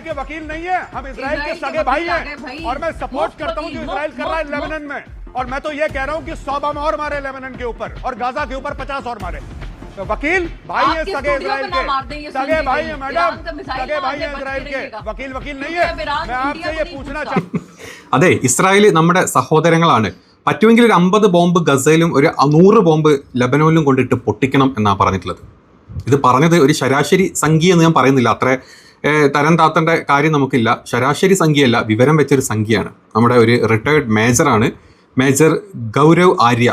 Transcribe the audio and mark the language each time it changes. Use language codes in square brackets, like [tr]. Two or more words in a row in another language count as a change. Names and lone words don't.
[hi] के वकील नहीं है, हम इजराइल के सगे भाई हैं और मैं सपोर्ट करता हूं जो इजराइल कर रहा है लेबनान में। और मैं तो ये कह रहा हूं कि 100 बम और मारे लेबनान के ऊपर और गाजा के ऊपर 50 और मारे। तो वकील भाई है सगे इजराइल के, सगे भाई है मैडम, सगे भाई है इजराइल के, वकील नहीं है। मैं आपसे ये पूछना चाहता [ml] അതെ, ഇസ്രായേൽ നമ്മുടെ സഹോദരങ്ങളാണ്. പറ്റുമെങ്കിൽ ഒരു 50 ബോംബ് ഗസയിലും ഒരു 100 ബോംബ് ലബനോനിലും കൊണ്ടിട്ട് പൊട്ടിക്കണം എന്നാണ് പറഞ്ഞിട്ടുള്ളത്. ഇത് പറഞ്ഞത് ഒരു ശരാശരി സംഖ്യ എന്ന് ഞാൻ പറയുന്നില്ല, അത്ര തരം താത്തേണ്ട കാര്യം നമുക്കില്ല. ശരാശരി സംഖ്യയല്ല, വിവരം വെച്ചൊരു സംഖ്യയാണ്. നമ്മുടെ ഒരു റിട്ടയർഡ് മേജറാണ്, മേജർ ഗൗരവ് ആര്യ.